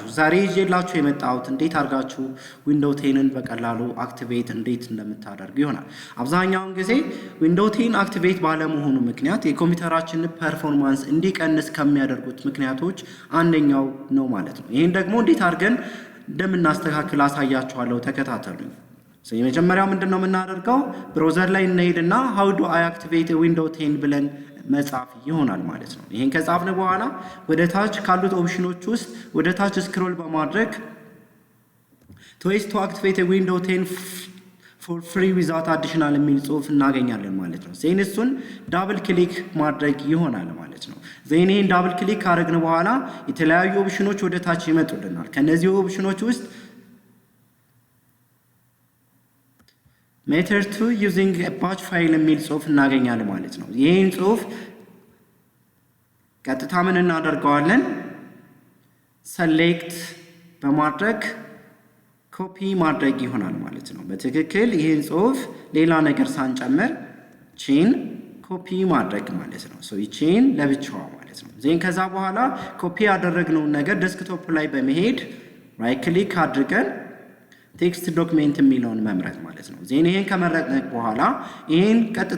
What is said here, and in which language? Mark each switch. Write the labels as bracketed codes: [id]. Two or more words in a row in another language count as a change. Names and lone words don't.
[am] ዛሬ ይዤላችሁ የመጣሁት እንዴት አድርጋችሁ ዊንዶው 10ን በቀላሉ አክቲቬት እንዴት እንደምታደርጉ ይሆናል። አብዛኛውን ጊዜ ዊንዶው 10 አክቲቬት ባለመሆኑ ምክንያት የኮምፒውተራችንን ፐርፎርማንስ እንዲቀንስ ከሚያደርጉት ምክንያቶች አንደኛው ነው ማለት ነው። ይሄን ደግሞ እንዴት አድርገን እንደምናስተካክል አሳያችኋለሁ። ተከታተሉኝ። የመጀመሪያው ምንድነው የምናደርገው? ብራውዘር ላይ እንሄድና [en] how do I activate a window 10 [am] ብለን መጻፍ ይሆናል ማለት ነው። ይሄን ከጻፍን በኋላ ወደ ታች ካሉት ኦፕሽኖች ውስጥ ወደ ታች ስክሮል በማድረግ [en] ways to activate a window 10 for free without additional [am] የሚል ጽሑፍ እናገኛለን ማለት ነው። ዜን እሱን [en] double click [am] ማድረግ ይሆናል ማለት ነው። ዜን ይሄን [en] double click [am] ካደረግን በኋላ የተለያዩ ኦፕሽኖች ወደ ታች ይመጡልናል። ከነዚህ ኦፕሽኖች ውስጥ [en] method 2 using a batch file [am] የሚል ጽሑፍ እናገኛለን ማለት ነው። ይሄን ጽሑፍ ቀጥታ ምን እናደርገዋለን? select በማድረግ ኮፒ ማድረግ ይሆናል ማለት ነው። በትክክል ይሄን ጽሑፍ ሌላ ነገር ሳንጨምር ቼን ኮፒ ማድረግ ማለት ነው። ይቼን ለብቻዋ ማለት ነው። ዜን ከዛ በኋላ ኮፒ ያደረግነውን ነገር ዴስክቶፕ ላይ በመሄድ [en] right click [am] አድርገን [en] text document [am] የሚለውን መምረጥ ማለት ነው። ዜን ይሄን ከመረጥን በኋላ ይሄን ቀጥታ